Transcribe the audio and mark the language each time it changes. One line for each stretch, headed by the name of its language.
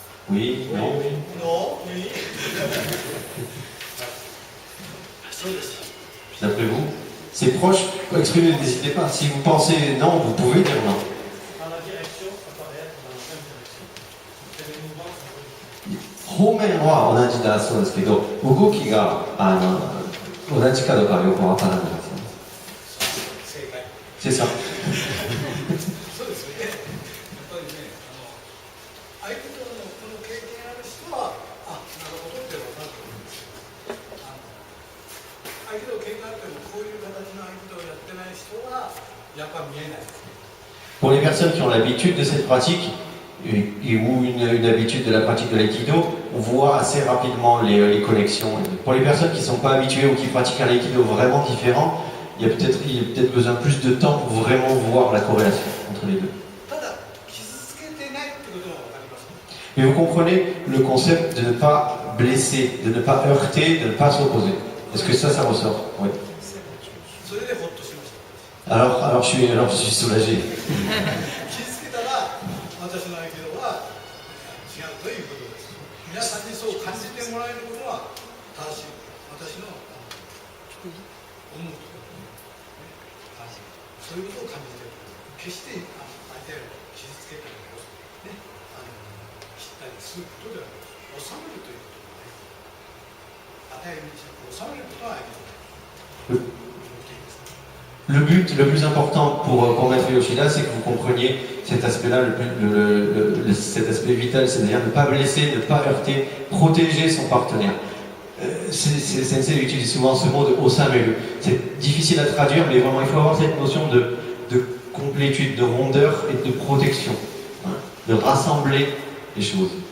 French: Oui? Non? Non, oui. D'après vous? C'est proche? Exprimez, n'hésitez pas. Si vous pensez non, vous pouvez dire non. Dans la direction, ça paraît être dans la même direction. C'est les mouvements, ça peut...
Japanese: 方面は同じだそうですけど、動きが同じかどうかはよくわからないですよね。正解。
French: C'est ça。
Japanese: そうですよね。やっぱりね、相手とのこの経験ある人は、あ、なるほどって分かると思うんですよ。相手と経験あっても、こういう形の相手とやってない人は、やっぱ見えない。
French: Pour les personnes qui ont l'habitude de cette pratique, ou une habitude de la pratique de l'aïkido, on voit assez rapidement les connexions. Pour les personnes qui ne sont pas habituées ou qui pratiquent un aïkido vraiment différent, il y a peut-être besoin plus de temps pour vraiment voir la corrélation entre les deux.
Japanese: ただ傷つけてないってことは分かりますね。
French: Mais vous comprenez le concept de ne pas blesser, de ne pas heurter, de ne pas s'opposer. Est-ce que ça ressort? Oui.
Japanese: それでホッとしました。
French: Alors je suis soulagé.
Japanese: 傷つけたら私の合気道は違うということです。皆さんにそう感じてもらえることは正しい。私の思うところ、そういうことを感じている。決して相手を傷つけたりね、切ったりすることではない。収めるということはね、与える道を収めることは相手の
French: Le plus important pour Maître Yoshida, c'est que vous compreniez cet aspect-là, cet aspect vital, c'est-à-dire ne pas blesser, ne pas heurter, protéger son partenaire. Sensei utilise souvent ce mot de osameru. C'est difficile à traduire, mais vraiment il faut avoir cette notion de complétude, de rondeur et de protection, hein, de rassembler les choses.